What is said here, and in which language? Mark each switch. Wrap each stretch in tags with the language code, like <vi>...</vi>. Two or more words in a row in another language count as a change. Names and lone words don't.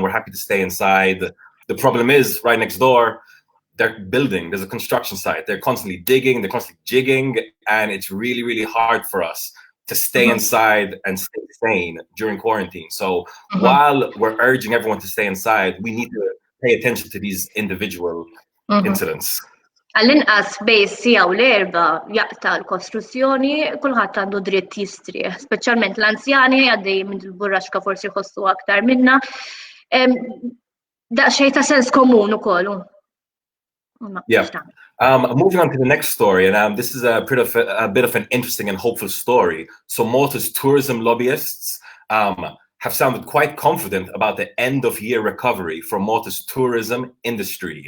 <en>We're happy to stay inside. The problem is right next door, they're building. There's a construction site. They're constantly digging. They're constantly jigging. And it's really, really hard for us to stay inside and stay sane during quarantine. So while we're urging everyone to stay inside, we need to pay attention to these individual incidents.</en> <mt>Għall-inqas bejn sija u l-erba' jaqta' l-kostruzzjoni, kulħadd għandu dritt jistrieħ, speċjalment l-anzjani għaddej minn il-burraxka forsi jħossu aktar minna. Daqsxejn ta' sens komun ukoll.</mt> <en>Yeah. Moving on to the next story, and this is a bit of an interesting and hopeful story. So Malta's tourism lobbyists have sounded quite confident about the end-of-year recovery for Malta's tourism industry.</en>